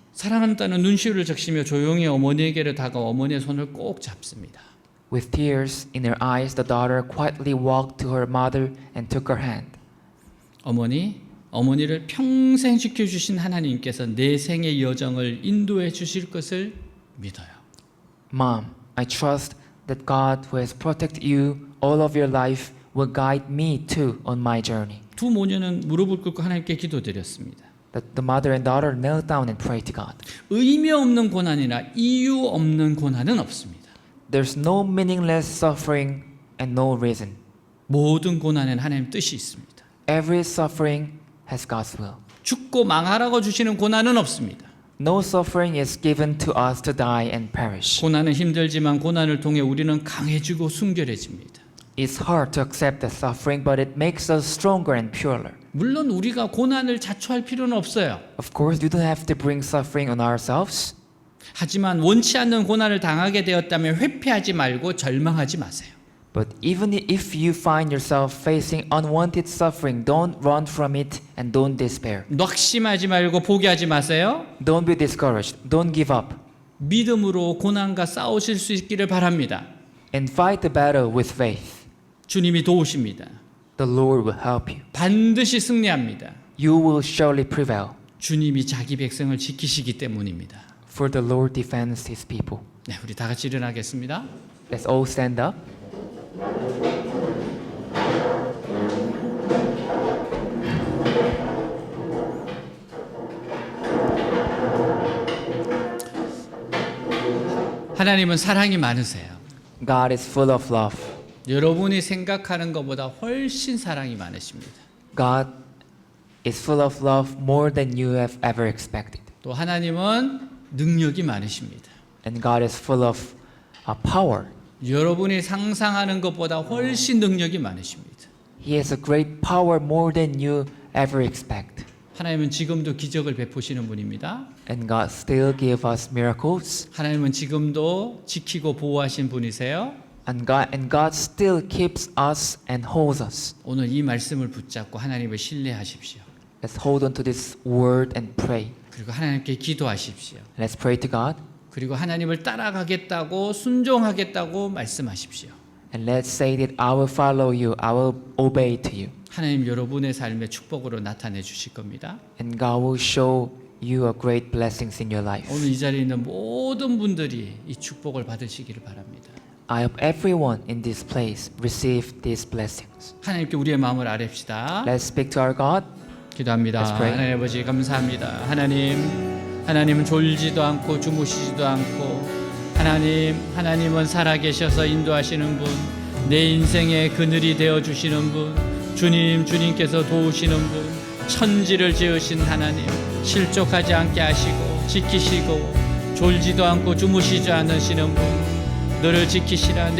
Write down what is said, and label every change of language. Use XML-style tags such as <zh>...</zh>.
<ko>사랑한다는 눈시울을 적시며 조용히 어머니에게로 다가와 어머니의 손을 꼭 잡습니다.</ko> <en>With tears in her eyes, the daughter quietly walked to her mother and took her hand.</en> <ko>어머니를 평생 지켜주신 하나님께서 내 생의 여정을 인도해 주실 것을 믿어요.</ko> <en>Mom, I trust that God who has protected you all of your life will guide me too on my journey.</en> <ko>두 모녀는 무릎을 꿇고 하나님께 기도드렸습니다.</ko> <en>That the mother and daughter knelt down and prayed to God.</en> <ko>의미 없는 고난이나 이유 없는 고난은 없습니다.</ko> <en>There's no meaningless suffering and no reason.</en> <ko>모든 고난에는 하나님 뜻이 있습니다.</ko> <en>Every suffering has God's will.</en> <ko>죽고 망하라고 주시는 고난은 없습니다.</ko> <en>No suffering is given to us to die and perish.</en> <ko>고난은 힘들지만 고난을 통해 우리는 강해지고 순결해집니다.</ko> <en>It's hard to accept the suffering, but it makes us stronger and purer.</en> <ko>물론 우리가 고난을 자초할 필요는 없어요.</ko> <en>Of course, we don't have to bring suffering on ourselves.</en> <ko>하지만 원치 않는 고난을 당하게 되었다면 회피하지 말고 절망하지 마세요.</ko> <en>But even if you find yourself facing unwanted suffering, don't run from it and don't despair.</en> <ko>낙심하지 말고 포기하지 마세요.</ko> <en>Don't be discouraged. Don't give up.</en> <ko>믿음으로 고난과 싸우실 수 있기를 바랍니다.</ko> <en>And fight the battle with faith.</en> <ko>주님이 도우십니다.</ko> <en>The Lord will help you.</en> <ko>반드시 승리합니다.</ko> <en>You will surely prevail.</en> <ko>주님이 자기 백성을 지키시기 때문입니다.</ko> <en>For the Lord defends His people.</en> <ko>네, 우리 다 같이 일어나겠습니다.</ko> <en>Let's all stand up.</en> <ko>하나님은 사랑이 많으세요.</ko> <en>God is full of love.</en> <ko>여러분이 생각하는 것보다 훨씬 사랑이 많으십니다.</ko> <en>God is full of love more than you have ever expected.</en> <ko>또 하나님은 능력이 많으십니다.</ko> <en>And God is full of power.</en> <ko>여러분이 상상하는 것보다 훨씬 능력이 많으십니다.</ko> <en>He has a great power more than you ever expect.</en> <ko>하나님은 지금도 기적을 베푸시는 분입니다.</ko> <en>And God still give us miracles.</en> <ko>하나님은 지금도 지키고 보호하신 분이세요.</ko> <en>And God still keeps us and holds us.</en> <ko>오늘 이 말씀을 붙잡고 하나님을 신뢰하십시오.</ko> <en>Let's hold on to this word and pray.</en> <ko>그리고 하나님께 기도하십시오.</ko> <en>Let's pray to God.</en> <ko>그리고 하나님을 따라가겠다고 순종하겠다고 말씀하십시오.</ko> <en>And let's say that I will follow you. I will obey to you.</en> <ko>하나님 여러분의 삶에 축복으로 나타내 주실 겁니다.</ko> <en>And God will show you a great blessings in your life.</en> <ko>오늘 이 자리에 있는 모든 분들이 이 축복을 받으시기를 바랍니다.</ko> <en>I hope everyone in this place receive these blessings.</en> <ko>하나님께 우리의 마음을 아뢰읍시다.</ko> <en>Let's speak to our God.</en> <ko>기도합니다.</ko> <en>Let's pray.</en> <ko>하나님 아버지 감사합니다. 하나님은 졸지도 않고 주무시지도 않고 하나님은 살아계셔서 인도하시는 분, 내 인생의 그늘이 되어 주시는 분, 주님께서 도우시는 분, 천지를 지으신 하나님, 실족하지 않게 하시고 지키시고 졸지도 않고 주무시지 않으시는 분, 너를 지키시라.</ko>